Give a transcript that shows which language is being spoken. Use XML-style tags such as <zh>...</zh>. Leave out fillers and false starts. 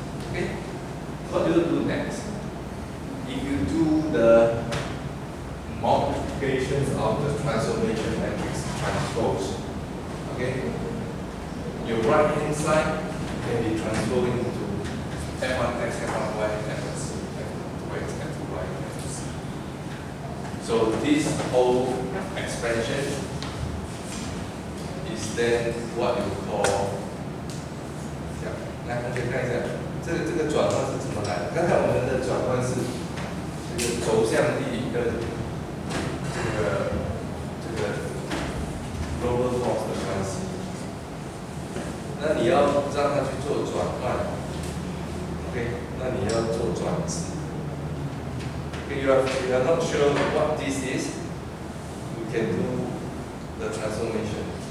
<en>Okay? What do you do next? If you do the multiplications of the transformation matrix transpose, okay, your right hand side can be transformed into f1x, f1y, f1z, f2x, f2y, f2z. So this whole expansion is then what you call</en> <zh>来，同学看一下，这个转换是怎么来的？刚才我们的转换是这个轴向力跟这个 global force 的关系。那你要让它去做转换 ，OK？那你要做转值。</zh> <en>Okay, you are not sure what this is, you can do the transformation.</en>